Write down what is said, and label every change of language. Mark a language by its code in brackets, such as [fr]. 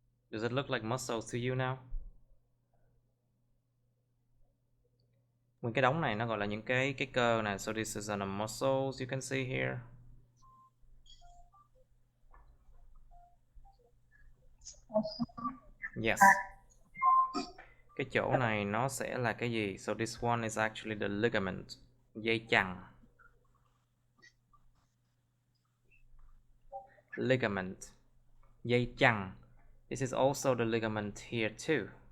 [en] Does it look like muscles to you now? [vi] Nguyên cái đống này nó gọi là những cái cơ này. [en] So this is the muscles you can see here. Yes. [vi] Cái chỗ này nó sẽ là cái gì? [en] So this one is actually the ligament. Dây chằng. Ligament. Dây chằng. This is also the ligament here too.